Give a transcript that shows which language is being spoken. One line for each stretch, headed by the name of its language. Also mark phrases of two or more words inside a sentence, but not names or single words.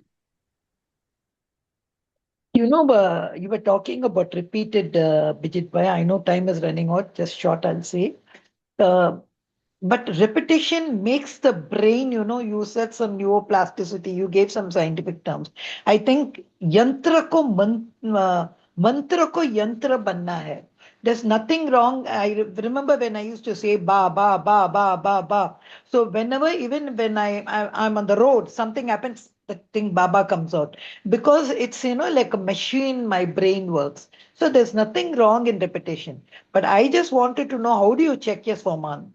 English: You were talking about repeated, Bijit Bhai. I know time is running out. Just short, I'll say. Uh, but repetition makes the brain, you said some neuroplasticity, you gave some scientific terms.
Hindi: I think mantra ko yantra banna hai.
English: There's nothing wrong. Remember when I used to say ba ba ba ba ba ba. So whenever, even when I'm on the road, something happens, the thing baba comes out because it's like a machine. My brain works. So there's nothing wrong in repetition. But I just wanted to know, how do you check your Swaman?